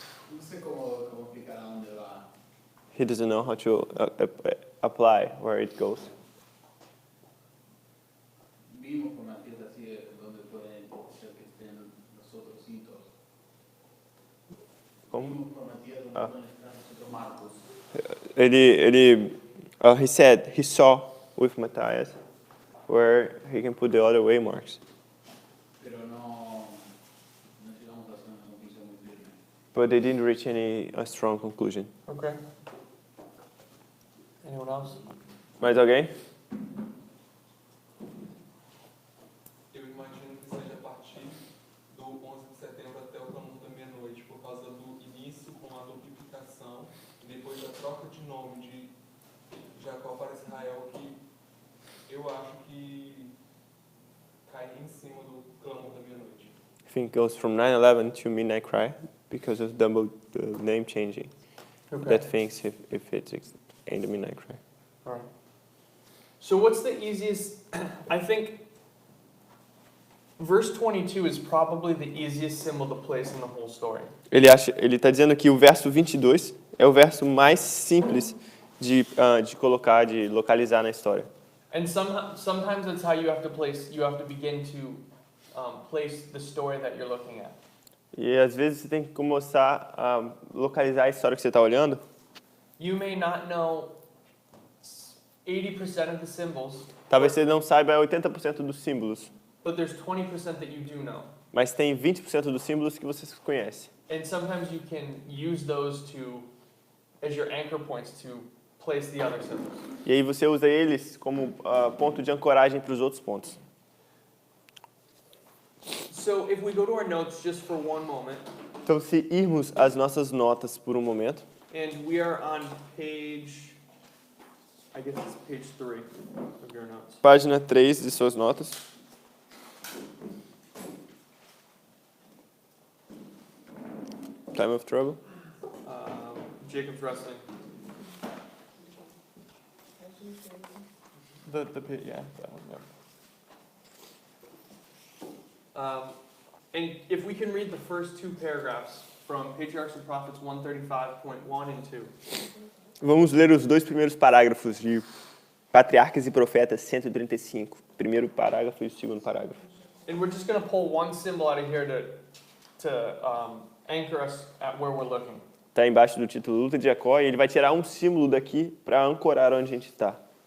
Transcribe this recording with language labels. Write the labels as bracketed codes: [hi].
[es] No sé cómo explicar a dónde va. [en] He doesn't know how to apply where it goes. [es] Vimos con Matías así donde pueden ser que estén los otros hitos. Como? Vimos con Matías donde Ah. pueden estar los otros marcos. [en] He said he saw with Matthias where he can put the other way marks. [es] Pero no llegamos a hacer una conclusión muy firme. [en] But they didn't reach a strong conclusion. Okay. Anyone else? [pt] Mais alguém? Eu imagino que seja a partir do 11 de setembro até o clamor da meia-noite, por causa do início com a duplicação e depois da troca de nome de Jacó para Israel que eu acho que cai em cima do clamor da meia-noite. [en] I think it goes from 9/11 to Midnight Cry because of the name changing. That thinks if it's in the Midnight Cry. All right. So what's the easiest? I think verse 22 is probably the easiest symbol to place in the whole story. [pt] Ele está dizendo que o verso 22 é o verso mais simples de colocar, de localizar na história. [en] And sometimes that's how you have to begin to place the story that you're looking at. [pt] E às vezes você tem que começar a localizar a história que você está olhando. [en] You may not know 80% of the symbols, [pt] Talvez você não saiba 80% dos símbolos, [en] but there's 20% that you do know. [pt] mas tem 20% dos símbolos que você conhece. [en] And sometimes you can use those as your anchor points to place the other symbols. [pt] E aí você usa eles como ponto de ancoragem para os outros pontos. [en] So if we go to our notes just for one moment, [pt] Então, se irmos às nossas notas por um momento, [en] and we are on page, I guess it's page 3 of your notes. [pt] página 3 de suas notas. [en] Time of Trouble. Jacob's wrestling. Yeah, that one, yeah. And if we can read the first two paragraphs from Patriarchs and Prophets 135.1 and 2. [pt] Vamos ler os dois primeiros parágrafos de Patriarcas e Profetas 135. Primeiro parágrafo e o segundo parágrafo. [en] And we're just going to pull one symbol out of here to anchor us at where we're looking. [pt] Está embaixo do título Luta de Jacó e ele vai tirar um símbolo daqui para ancorar onde a gente está.